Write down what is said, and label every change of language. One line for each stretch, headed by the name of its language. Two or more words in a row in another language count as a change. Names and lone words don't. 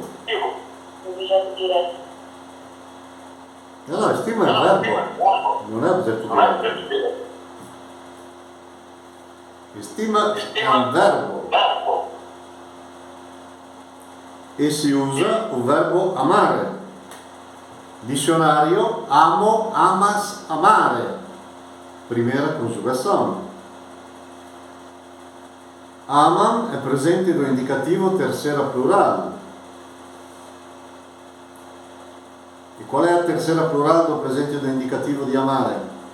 Portuguese: Objeto direto.
Italian: No, estima è verbo, non è oggetto diretto. Estima è un verbo e si usa il verbo amare.
Portuguese: Dicionário, amo, amas, amare. Primeira conjugação. Aman è presente do indicativo terceira plural. E
Italian: qual è la
Portuguese: terceira plural do presente do indicativo di amare?